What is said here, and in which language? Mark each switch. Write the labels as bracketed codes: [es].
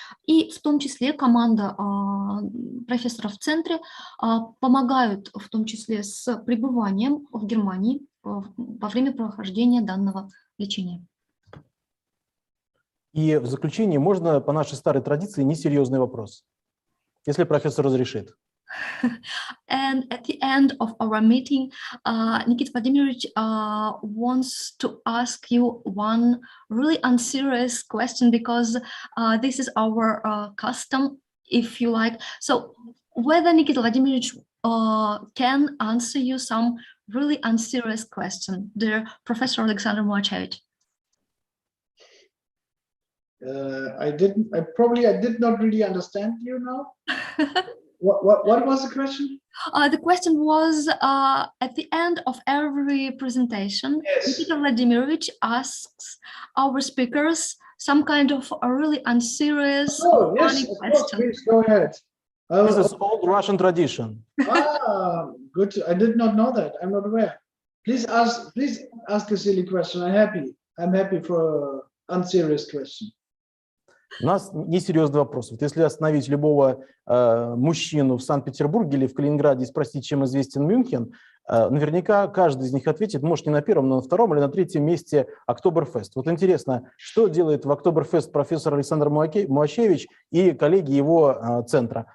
[ru] И в том числе команда профессоров в центре помогают, в том числе с пребыванием в Германии во время прохождения данного лечения. И в заключение можно по нашей старой традиции несерьезный вопрос, если профессор разрешит. [en] And at the end of our meeting, Nikita Vladimirovich wants to ask you one really unserious question, because this is our custom, if you like. So whether Nikita Vladimirovich can answer you some really unserious question, dear Professor Alexander Muacevic. I did not really understand you now. What was the question? The question was, at the end of every presentation, yes, Nikita Vladimirovich asks our speakers some kind of a really unserious or funny question. Please go ahead. This is old Russian tradition. Good. I did not know that. I'm not aware. Please ask a silly question. I'm happy for an unserious question. [ru] У нас несерьезный вопрос. Вот если остановить любого мужчину в Санкт-Петербурге или в Калининграде и спросить, чем известен Мюнхен, наверняка каждый из них ответит, может, не на первом, но на втором или на третьем месте Oktoberfest. Вот интересно, что делает в Oktoberfest профессор Александр Муачевич и коллеги его центра?